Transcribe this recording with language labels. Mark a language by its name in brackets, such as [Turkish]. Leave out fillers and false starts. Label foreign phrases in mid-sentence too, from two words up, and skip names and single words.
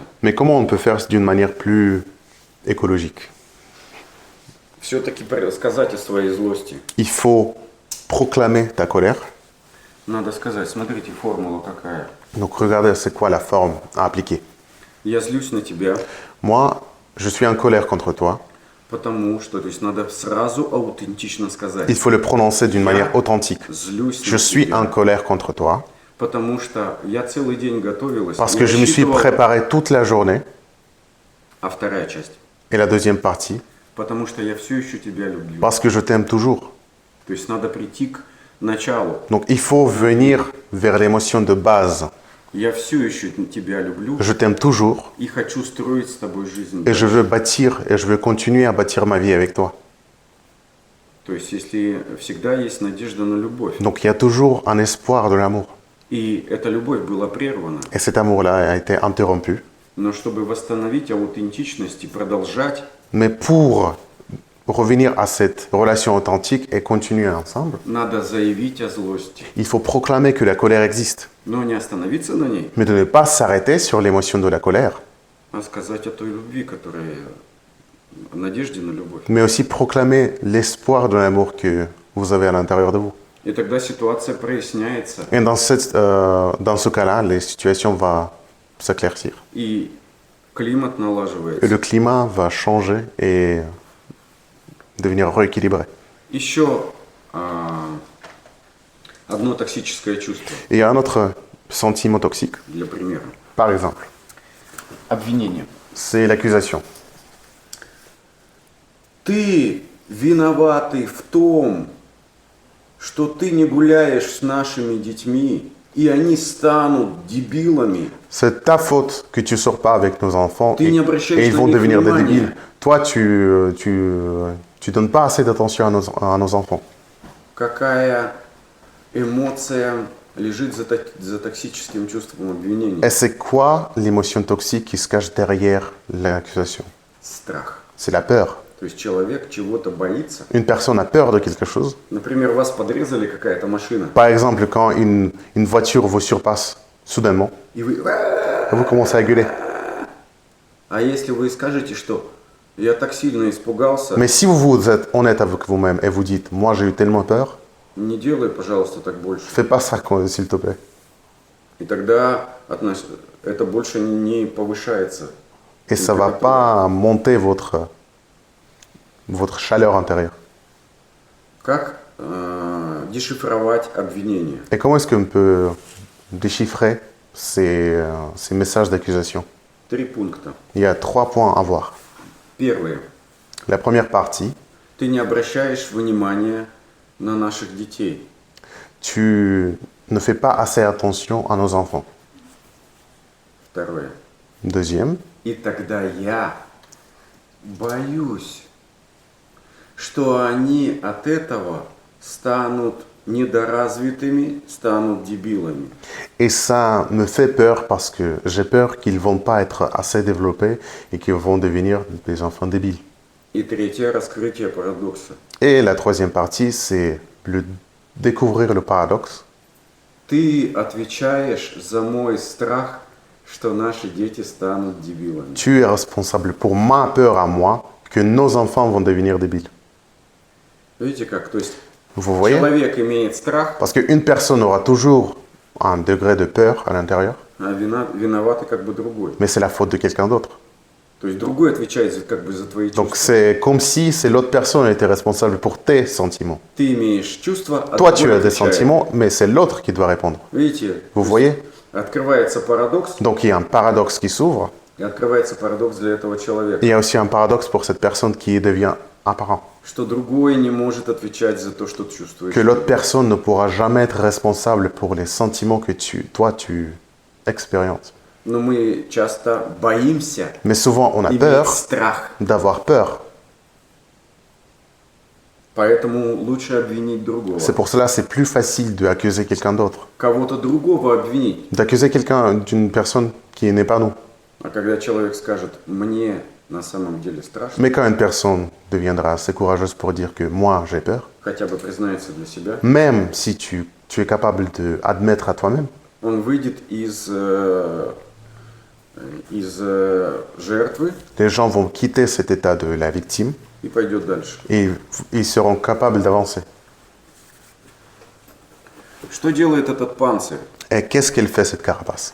[French] Mais comment on peut faire d'une manière plus écologique? [Russian] Все-таки сказать о своей злости. [French] Il faut proclamer ta colère. [Russian] Надо сказать, смотрите, формула какая. [French] Donc regardez, c'est quoi la forme à appliquer. [Russian] Я злюсь на тебя, [French] Moi, je suis en colère contre toi. [Russian] потому что, то есть надо сразу аутентично сказать. [French] Il faut le prononcer d'une manière authentique. [Russian] Злюсь [French] Je [Russian] на [French] suis [Russian] тебя, [French] en colère contre toi [Russian] потому что я целый день готовилась. [French] parce [Russian] и [French] que je me suis [Russian] рассчитывала- [French] préparé toute la journée. [Russian] А вторая часть. [French] Et la deuxième partie, [Russian] Потому что я все еще тебя люблю. [French] parce que je t'aime toujours. [Russian] То есть надо прийти к началу. [French] Donc il faut venir vers l'émotion de base. [Russian] Я все еще тебя люблю [French] Je t'aime toujours [Russian] и хочу stроить с тобой жизнь. [French] et je veux bâtir et je veux continuer à bâtir ma vie avec toi. [Russian] То есть, если всегда есть надежда на любовь, [French] Donc il y a toujours un espoir de l'amour. [Russian] и эта любовь была прервана, [French] Et cet amour-là a été interrompu. [Russian] но чтобы восстановить аутентичность и продолжать, [French] Mais pour revenir à cette relation authentique et continuer ensemble, [Russian] надо заявить о злости, [French] il faut proclamer que la colère existe. [Russian] но не остановиться на ней, [French] Mais de ne pas s'arrêter sur l'émotion de la colère, [Russian] а сказать о той любви, которая о надежде на любовь. [French] mais aussi proclamer l'espoir de l'amour que vous avez à l'intérieur de vous. [Russian] И тогда ситуация проясняется, [French] Et dans ce cas-là, les situations vont s'éclaircir. [Russian] и климат [French] Et [Russian] налаживается. [French] le climat va changer et devenir rééquilibré. [Russian] Еще одно токсическое чувство, [French] Et il y a un autre sentiment toxique, [Russian] для примера. [French] par exemple, [Russian] Обвинение. [French] c'est l'accusation. [Russian] Ты виноватый в том, что ты не гуляешь с нашими детьми, и они станут дебилами. [French] C'est ta faute que tu sors pas avec nos enfants [Russian] Ты не обращаешь [French] et ils [Russian] на [French] vont [Russian] них [French] devenir des [Russian] внимания. [French] débiles. Toi, tu donnes pas assez d'attention à nos enfants. [Russian] Какая эмоция лежит за токсическим чувством обвинения? [French] Et c'est quoi l'émotion toxique qui se cache derrière l'accusation? [Russian] Страх. [French] C'est la peur. [Russian] То есть человек чего-то боится. [French] Une personne a peur de quelque chose. [Russian] Например, вас подрезали какая-то машина, [French] Par exemple, quand une voiture vous surpasse soudainement, [Russian] и вы... [French] vous commencez à gueuler. [Russian] А если вы скажете, что я так сильно испугался, [French] Mais si vous êtes honnête avec vous-même et vous dites, moi j'ai eu tellement peur, [Russian] не делай, пожалуйста, так больше. [French] fais pas ça, s'il te plaît. [Russian] И тогда это больше не повышается. [French] Et ça va pas monter votre chaleur intérieure. [Russian] Как дешифровать обвинения? [French] Et comment est-ce qu'on peut déchiffrer ces messages d'accusation? [Russian] 3 пункта. [French] Il y a 3 points à voir. [Russian] Первое. [French] La première partie, [Russian] Ты не обращаешь внимания на наших детей. [French] tu ne fais pas assez attention à nos enfants. [Russian] Второе. [French] Deuxième, [Russian] И тогда я боюсь, что они от этого станут недоразвитыми, станут дебилами. [French] et ça me fait peur parce que j'ai peur qu'ils vont pas être assez développés et qu'ils vont devenir des enfants débiles. [Russian] И третье. Раскрытие парадокса. [French] Et la troisième partie, c'est découvrir le paradoxe. [Russian] Ты отвечаешь за мой страх, что наши дети станут дебилами. [French] Tu es responsable pour ma peur à moi que nos enfants vont devenir débiles. [Russian] Видите как? То есть [French] Vous voyez? [Russian] человек имеет страх, [French] Parce qu'une personne aura toujours un degré de peur à l'intérieur, [Russian] а виноватый как бы другой. [French] mais c'est la faute de quelqu'un d'autre. [Russian] То есть другой отвечает как бы за твои [French] Donc [Russian] чувства. [French] c'est comme si c'est l'autre personne qui était responsable pour tes sentiments. [Russian] Ты имеешь чувства, а [French] Toi, [Russian] другой [French] tu as des [Russian] отвечает. [French] sentiments, mais c'est l'autre qui doit répondre. [Russian] Видите? [French] Vous [Russian] То [French] voyez? [Russian] есть открывается парадокс, [French] Donc il y a un paradoxe qui s'ouvre, [Russian] и открывается парадокс для этого [French] et [Russian] человека, [French] il y a aussi un paradoxe pour cette personne qui devient apparent. [Russian] что другой не может отвечать за то, что чувствуешь. [French] Que l'autre personne ne pourra jamais être responsable pour les sentiments que toi, tu expériences. [Russian] Но мы часто боимся [French] Mais souvent, on a [Russian] иметь [French] peur [Russian] страх, [French] d'avoir peur. [Russian] поэтому лучше обвинить другого. [French] C'est pour cela que c'est plus facile d'accuser quelqu'un d'autre. [Russian] Кого-то другого обвинить. [French] D'accuser quelqu'un d'une personne qui n'est pas nous. [Russian] А когда человек скажет, мне на самом деле страшно, [French] Mais quand une personne deviendra assez courageuse pour dire que moi, j'ai peur, [Russian] хотя бы признается для себя, [French] même si tu es capable d'admettre à toi-même, [Russian] он выйдет из жертвы [French] les gens vont quitter cet état de la victime [Russian] и пойдет дальше. [French] et ils seront capables d'avancer. [Russian] Что делает этот панцирь? [French] Et qu'est-ce qu'elle fait, cette carapace?